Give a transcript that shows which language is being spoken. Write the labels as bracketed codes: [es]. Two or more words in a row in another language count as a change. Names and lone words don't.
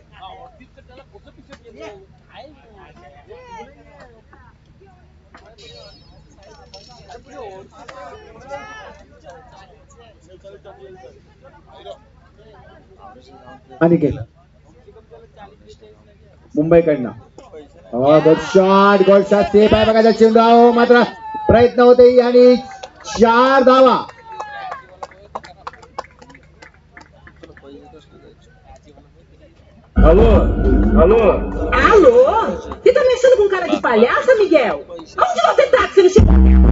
[mr] अनिकेत मुंबईकडनं [en] good shot. good shot. [mr] सेफ आहे बघायचा चेंडू आहे. मात्र प्रयत्न होते आणि 4 धावा. [pt] Alô? Alô? Alô? Você tá mexendo com cara de palhaça, Miguel? Onde você tá que você não chegou?